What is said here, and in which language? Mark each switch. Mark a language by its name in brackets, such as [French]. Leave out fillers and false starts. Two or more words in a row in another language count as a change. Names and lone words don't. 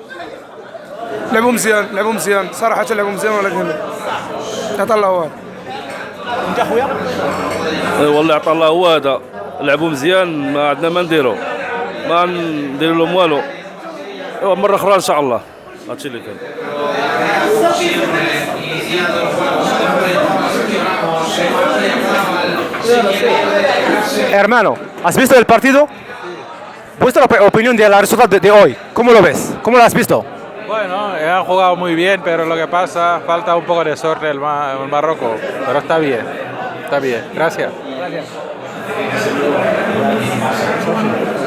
[Arabic] لعبوا مزيان صراحه، لعبوا مزيان، ولكن اللي عطا الله هو هذا. انت اخويا؟ والله عطا الله هو هذا، لعبوا مزيان، ما عندنا ما نديروا لهم والو. مره اخرى ان شاء الله. هادشي اللي كان. [Spanish] Hermano, ¿has visto el partido? Vuestra opinión de la resultado de hoy, ¿cómo lo ves? ¿Cómo lo has visto? Bueno, han jugado muy bien, pero lo que pasa, falta un poco de suerte el Marruecos, pero está bien, gracias.